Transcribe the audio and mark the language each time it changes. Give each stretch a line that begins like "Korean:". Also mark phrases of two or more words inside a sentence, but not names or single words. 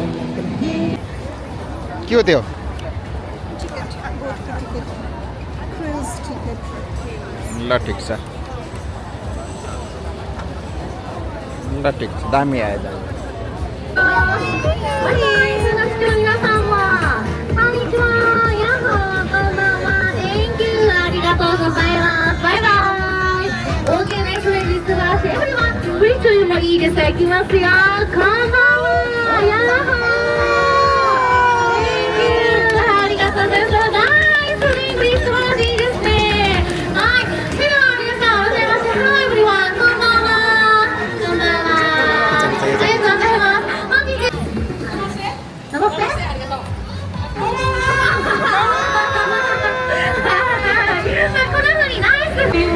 Nepali: के हो त्यो ल ठिक छ दामी आयो दामी
Japanese: いいですか、行きますよ。こんばんは。やっほー。
English: Thank you。
Japanese: ありがとうございます。ナイスリング、素晴らしいですね。はい。では皆さん、おはようございます。
English: Hi everyone。
Japanese: こんばんは。こんばんは。ありがとうございます。本日。登って。こんな風にナイス。